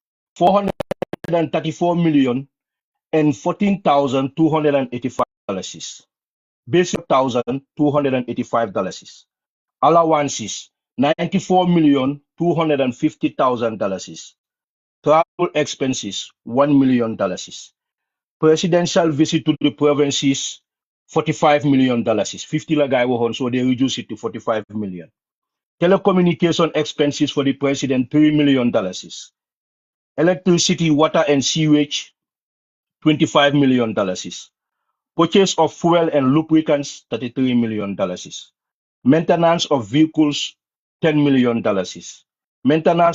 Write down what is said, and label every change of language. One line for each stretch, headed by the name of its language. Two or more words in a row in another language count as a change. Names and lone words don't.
English: $434,014,285 basic $1,285 allowances $94,250,000 travel expenses $1 million presidential visit to the provinces $45 million
Wolof: 50 la guy waxoon
English: so they reduce it to 45 million telecommunication expenses for the president $3 million electricity water and sewage $25 million purchase of fuel and lubricants $33 million maintenance of vehicles $10 million maintenance